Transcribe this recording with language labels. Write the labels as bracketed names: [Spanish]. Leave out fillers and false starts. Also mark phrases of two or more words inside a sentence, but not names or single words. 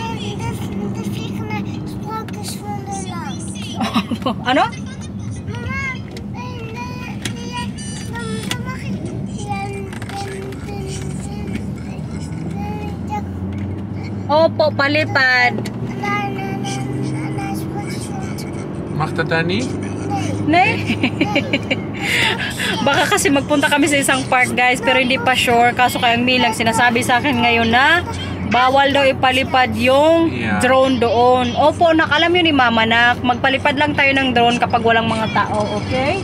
[Filipino] Ano? Opo, palipad. [Dutch] Mag dat daar niet? Nee. [Filipino] Baka kasi magpunta kami sa isang park guys, pero hindi pa sure. Kaso kayang Milang sinasabi sa akin ngayon na bawal daw ipalipad yung drone doon. Opo, nakalam yun ni Mama na magpalipad lang tayo ng drone kapag walang mga tao, okay?